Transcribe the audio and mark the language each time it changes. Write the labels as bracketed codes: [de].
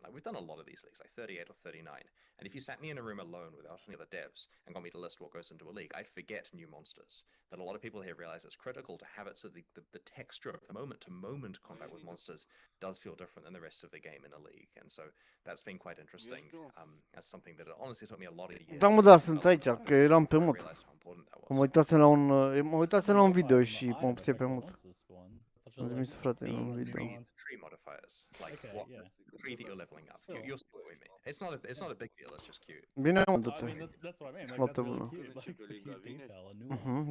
[en] Like we've done a lot of these leagues, like 38 or 39, and if you sat me in a room alone without any other devs and got me to list what goes into a league, I'd forget new monsters. But a lot of people here realize it's critical to have it so the texture of the moment-to-moment combat with monsters does feel different than the rest of the game in a league, and so that's been quite interesting. That's something that it honestly took me a lot of years. [ro] Da, mă, da, sunt aici, că eram pe mut. Mă uitasem la un video și mă puse pe mut. Am zis, frate, un video. [en] Tree modifiers, like tree that you're leveling up. You're still with me. It's not a big deal. It's just cute. [ro] Bine, mă, du-te. [en] I mean, that's what I mean. Like, [ro] Foarte [en] that's really [ro] bună. [en] cute. Like, it's a cute detail, a nuance.